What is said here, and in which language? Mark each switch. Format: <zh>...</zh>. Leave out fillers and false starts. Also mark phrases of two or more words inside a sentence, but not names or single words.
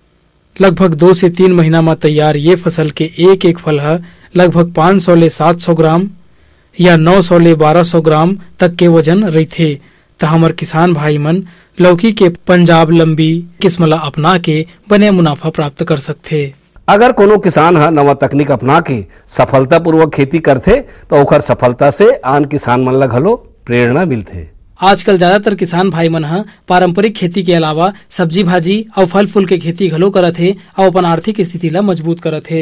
<hne>लगभग 2 से 3 महीना में तैयार ये फसल के एक फल है लगभग 500 ले 700 ग्राम या 900 ले 1200 ग्राम तक के वजन रहते। तो हमार किसान भाई मन लौकी के पंजाब लंबी किस्म ला अपना के बने मुनाफा प्राप्त कर सकते। अगर कोनो किसान नवा तकनीक अपना के सफलता पूर्वक खेती करते तो ओकर सफलता से आन किसान मन ला घलो प्रेरणा मिलते। आजकल ज्यादातर किसान भाई मन पारंपरिक खेती के अलावा सब्जी भाजी और फल फूल के खेती घलो करत है और अपन आर्थिक स्थिति ला मजबूत करत है।</hne>